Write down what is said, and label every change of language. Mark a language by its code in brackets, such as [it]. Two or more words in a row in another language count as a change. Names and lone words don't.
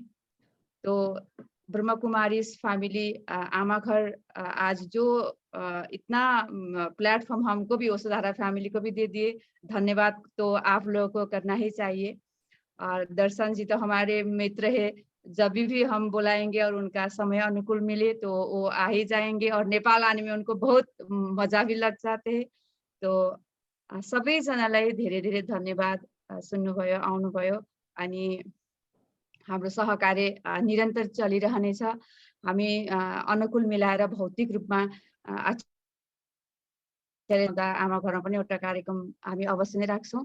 [hi] तो ब्रह्मा कुमारी फैमिली आमा घर आज जो इतना प्लेटफॉर्म हमको भी वसुधारा फैमिली को भी दे दिए, धन्यवाद तो आप लोगों को करना ही चाहिए। और दर्शन जी तो हमारे मित्र है, जब भी हम बुलाएंगे और उनका समय अनुकूल मिले तो वो आ ही जाएंगे और नेपाल आने में उनको बहुत मजा भी लग जाते हैं। [ne] तो सबैजनालाई धेरै धेरै धन्यवाद सुन्नुभयो, आउनुभयो अनि हाम्रो सहकार्य निरन्तर चलिरहनेछ। हामी अनुकूल मिलाएर भौतिक रूपमा आमा घरमा पनि एउटा कार्यक्रम हामी अवश्य नै राख्छौँ।